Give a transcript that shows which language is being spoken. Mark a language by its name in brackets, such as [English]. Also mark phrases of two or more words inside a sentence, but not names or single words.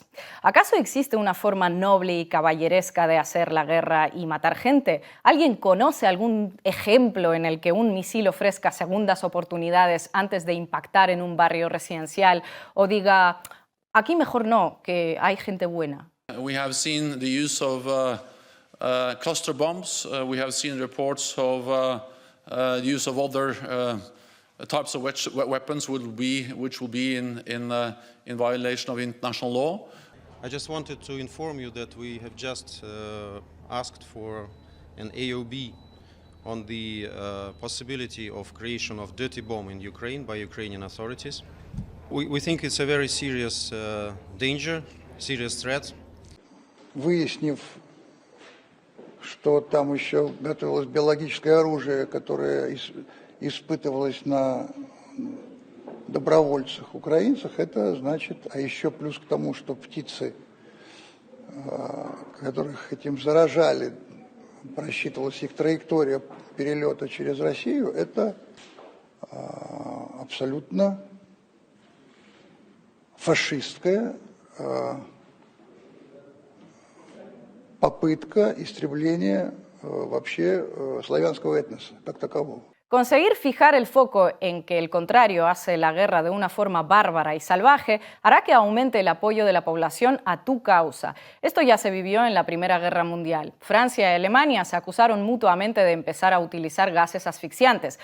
[Spanish] ¿Acaso existe una forma noble y caballeresca de hacer la guerra y matar gente? ¿Alguien conoce algún ejemplo en el que un misil ofrezca segundas oportunidades antes de impactar en un barrio residencial o diga, aquí mejor no, que hay gente buena? [English] We have seen the use of cluster bombs. We have seen reports of the use of other types of weapons which will be in violation of international law. I just wanted to inform you that we have just asked for an AOB on the possibility of creation of dirty bomb in Ukraine by Ukrainian authorities. We think it's a very serious danger, serious threat. [Russian] Выяснив, что там еще готовилось биологическое оружие, которое испытывалось на добровольцах, украинцах, это значит, а еще плюс к тому, что птицы, которых этим заражали, просчитывалась их траектория перелета через Россию, это абсолютно фашистская попытка истребления вообще славянского этноса как такового. [Spanish] Conseguir fijar el foco en que el contrario hace la guerra de una forma bárbara y salvaje hará que aumente el apoyo de la población a tu causa. Esto ya se vivió en la Primera Guerra Mundial. Francia y Alemania se acusaron mutuamente de empezar a utilizar gases asfixiantes.